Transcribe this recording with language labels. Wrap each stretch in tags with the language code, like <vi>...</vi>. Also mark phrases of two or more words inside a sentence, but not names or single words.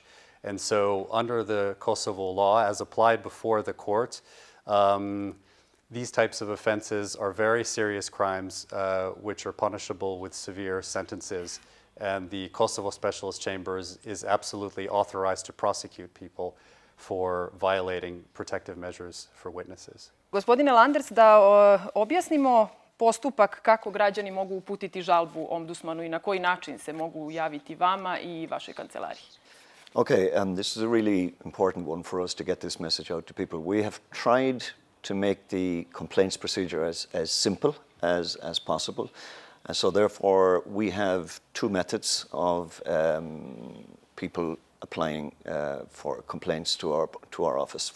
<en>And so under the Kosovo law, as applied before the court, these types of offenses are very serious crimes which are punishable with severe sentences. And the Kosovo Specialist Chambers is absolutely authorized to prosecute people for violating protective measures for witnesses.</en> <sr>Gospodine Landers, da objasnimo postupak kako građani mogu uputiti žalbu ombudsmanu i na koji način se mogu javiti vama i vašoj kancelariji.</sr> <en>Okay, this is a really important one for us to get this message out to people. We have tried to make the complaints procedure as simple as possible. And so therefore we have two methods of people applying for complaints to our office.</en>